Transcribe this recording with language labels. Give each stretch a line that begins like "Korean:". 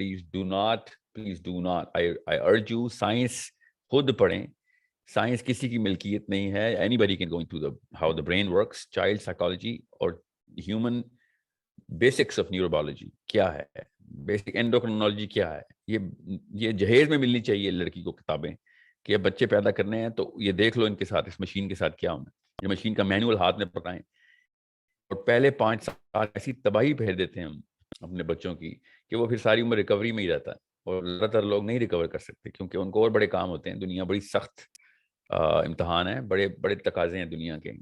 English: please do not I urge you,
Urdu: science خود پڑھیں. Science کسی کی ملکیت نہیں ہے.
English: anybody can go into how the brain works, child psychology اور human basics of neurobiology کیا ہے, basic endocrinology کیا ہے.
Urdu: یہ جہیز میں ملنی چاہیے لڑکی کو کتابیں کہ اب بچے پیدا کرنے ہیں تو یہ دیکھ لو ان کے ساتھ, اس مشین کے ساتھ کیا ہونا ہے. یہ مشین کا مینول ہاتھ میں پکڑائیں, اور پہلے 5 سال ایسی تباہی پھیر دیتے ہیں ہم اپنے بچوں کی کہ وہ پھر ساری عمر ریکوری میں ہی رہتا ہے. اور زیادہ تر لوگ نہیں ریکور کر سکتے کیونکہ ان کو اور بڑے کام ہوتے ہیں. دنیا بڑی سخت امتحان ہے, بڑے بڑے تقاضے ہیں دنیا کے.